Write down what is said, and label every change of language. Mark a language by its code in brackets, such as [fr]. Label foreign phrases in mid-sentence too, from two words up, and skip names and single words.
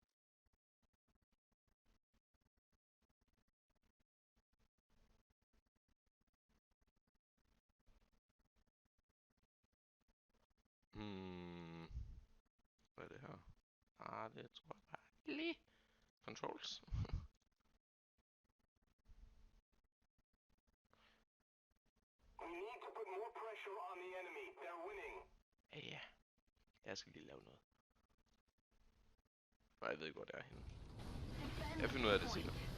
[da] Hvad er det her? Ah, det tror jeg bare lige. [en] Controls. We need to put more pressure on the enemy. They're winning. [da] Ja. Jeg skal lige lave noget. Nej, jeg ved ikke, hvor det er henne. Jeg finder ud af det senere.